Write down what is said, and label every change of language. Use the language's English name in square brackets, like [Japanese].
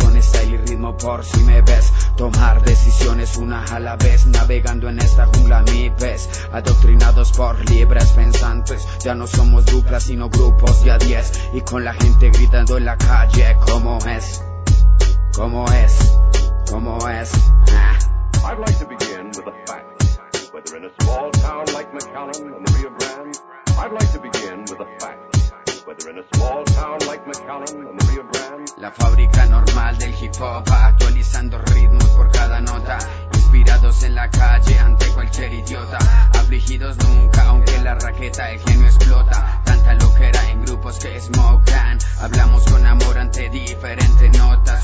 [Spanish] Con style y ritmo por si me ves. Tomar decisiones una a la vez. Navegando en esta jungla mi pez. Adoctrinados por libres pensantes. Ya no somos duplas sino grupos de a 10. Y con la gente gritando en la calle. ¿Cómo es? ¿Cómo es? ¿Cómo es? [English] I'd like to begin with a fact. Whether in a small town like McAllen on the Rio Grande, I'd like to begin with a fact. Whether in a small town like McAllen on the Rio Grande, [Spanish] la fábrica normal del hip hop, actualizando ritmos por cada nota. Inspirados en la calle ante cualquier idiota. Afligidos nunca, aunque la raqueta el genio explota. Tanta loquera en grupos que smokan. Hablamos con amor ante diferentes notas.